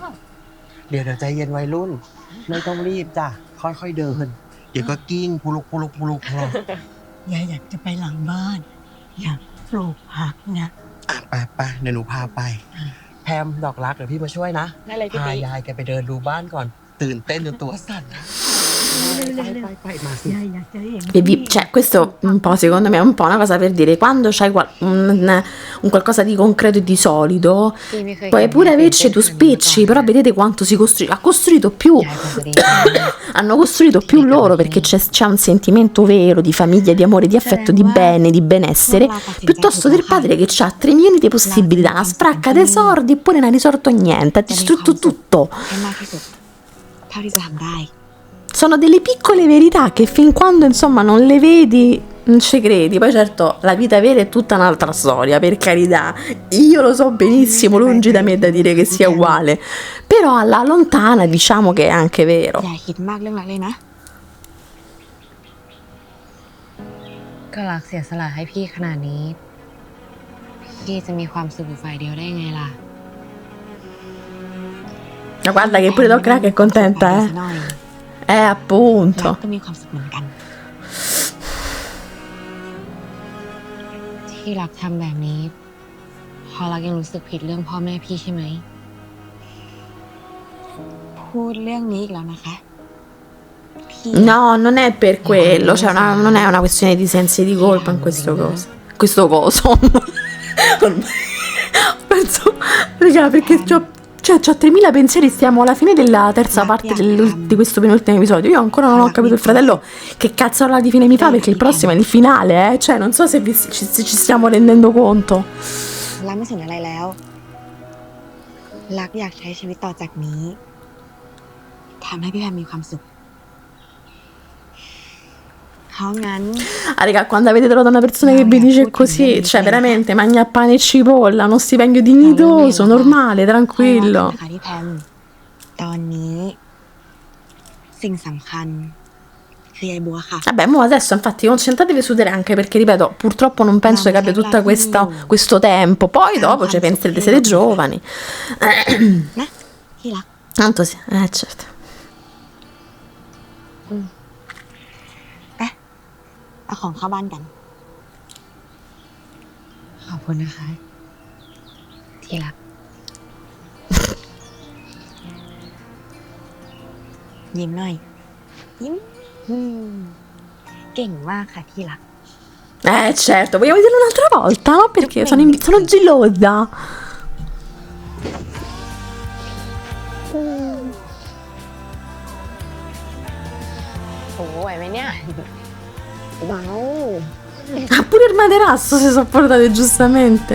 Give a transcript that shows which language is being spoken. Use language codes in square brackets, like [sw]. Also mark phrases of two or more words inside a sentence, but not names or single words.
[th] เดี๋ยวใจเย็นวัยรุ่น ไม่ต้องรีบจ้ะ ค่อยๆเดิน เดี๋ยวก็กิ้งพุลุกพุลุกพุลุกพุลุก ยายอยากจะไปหลังบ้าน อยากปลูกผักนะ ไปเดี๋ยวหนูพาไป แพมดอกรักเดี๋ยวพี่มาช่วยนะ ได้เลยพี่ พา ติ๊ก ยายแกไปเดินดูบ้านก่อน ตื่นเต้นจนตัวสั่นไปมาสิ ยายอยากจะเห็น [it] Cioè, questo un po', secondo me, è un po' una cosa per dire, quando c'hai un qualcosa di concreto e di solido, [th] พี่ไม่เคย [it] puoi pure averci tu spicci, però vedete quanto si costruisce. Ha costruito più, [th] ยายคงจะดีใจมาก [it] hanno costruito più loro, perché c'è un sentimento vero di famiglia, di amore, di affetto, di bene, di benessere, piuttosto del padre che ha 3 milioni di possibilità, una spracca dei soldi eppure non ha risolto niente, ha distrutto tutto. [th] ให้มากที่สุดเท่าที่จะทำได้ [it] Sono delle piccole verità che fin quando insomma non le vedi non ci credi. Poi certo la vita vera è tutta un'altra storia, per carità, io lo so benissimo, lungi da me da dire che sia uguale, però alla lontana diciamo che è anche vero. [th] อย่าคิดมากเรื่องรักเลยนะ ก็รักเสียสละให้พี่ขนาดนี้ พี่จะมีความสุขอยู่ฝ่ายเดียวได้ไงล่ะ [it] Ma guarda che pure Doc Rack è contenta, [th] ซะหน่อย [it] appunto. [th] รักก็มีความสุขเหมือนกัน ที่รักทำแบบนี้เพราะรักยังรู้สึกผิดเรื่องพ่อแม่พี่ใช่ไหม พูดเรื่องนี้อีกแล้วนะคะ พี่ [it] No, non è per quello, cioè non è una questione di sensi di colpa in questo coso. Questo coso. Ormai penso, raga, perché c'ho 3000 pensieri, stiamo alla fine della terza parte di questo penultimo episodio. Io ancora non ho capito il fratello che cazzarola di fine mi fa, perché il prossimo è il finale, eh? Cioè non so se ci stiamo rendendo conto. [th] รักไม่สนอะไรแล้ว รักอยากใช้ชีวิตต่อจากนี้ทำให้พี่แพมมีความสุขเขางั้น [it] Ah, raga, quando avete trovato una persona che vi dice così, cioè veramente mangia pane e cipolla, uno stipendio dignitoso, normale, [th] ใครรัก [it] tranquillo. [th] นะคะที่แพมตอนนี้ สิ่งสำคัญคือยายบัวค่ะ [it] Vabbè, mo adesso infatti concentratevi su Tere, anche perché ripeto, purtroppo non penso che abbia tutto questo tempo. Poi dopo ci penserete, siete giovani. [th] นะที่รัก [it] Tanto sì, certo. [th] เอาของเข้าบ้านกัน ขอบคุณนะคะ ที่รัก ยิ้มหน่อย ยิ้มเก่งมากค่ะที่รัก [it] Certo, vogliamo dirlo un'altra volta, no? Perché sono gelosa. [th] โอ้ไหวไหมเนี่ย [it] Ah, pure il materasso si sono portate giustamente.